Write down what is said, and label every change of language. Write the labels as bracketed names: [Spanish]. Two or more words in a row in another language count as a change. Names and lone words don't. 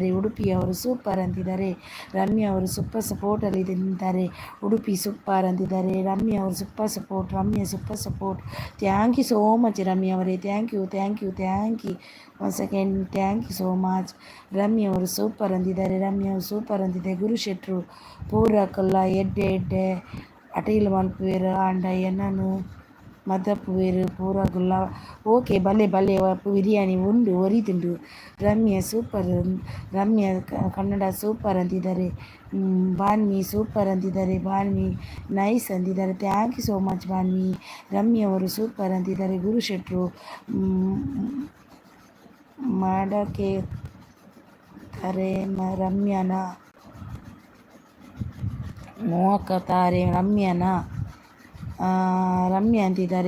[Kannada] ಉಡುಪಿಯವರು ಸೂಪರ್ ಅಂತಿದ್ದಾರೆ. ರಮ್ಯಾ ಅವರು ಸೂಪರ್ ಸಪೋರ್ಟಲ್ಲಿದ್ದಾರೆ. ಉಡುಪಿ ಸೂಪರ್ ಅಂತಿದ್ದಾರೆ. ರಮ್ಯಾ ಅವರು [English] super support. ರಮ್ಯಾ super support. thank you so much ರಮ್ಯಾ ಅವರೇ. thank you one second. thank you so much. [Kannada] ರಮ್ಯಾ ಅವರು ಸೂಪರ್ ಅಂತಿದ್ದಾರೆ. ರಮ್ಯಾ ಅವರು ಸೂಪರ್ ಅಂತಿದ್ದಾರೆ. [Tulu] ಗುರು ಶೆಟ್ರು ಪೂರ ಕಲ್ಲ ಎಡ್ಡೆ ಅಟೀಲ್ ಮಲ್ಪುವೇರು ಆಂಡ ಎನ್ನನು ಮದಪುವೇರು ಪೂರಗುಲ್ಲ ಓಕೆ ಬಲ್ಲೆ ಬಿರಿಯಾನಿ ಉಂಡು ಒರಿದುಂಡು. [Kannada] ರಮ್ಯಾ ಸೂಪರ್. ರಮ್ಯಾ ಕನ್ನಡ ಸೂಪರ್ ಅಂತಿದ್ದಾರೆ. ಬಾನ್ವಿ ಸೂಪರ್ ಅಂತಿದ್ದಾರೆ. ಬಾನ್ವಿ ನೈಸ್ ಅಂತಿದ್ದಾರೆ. [English] thank you so much [Kannada] ಬಾನ್ವಿ. ರಮ್ಯಾ ಅವರು ಸೂಪರ್ ಅಂತಿದ್ದಾರೆ. ಗುರು ಶೆಟ್ರು ಮಾಡಕ್ಕೆ ಅರೆ ರಮ್ಯಾನ ನೋಕತಾರೆ ರಮ್ಯಾ ಅಂತಿದ್ದಾರೆ.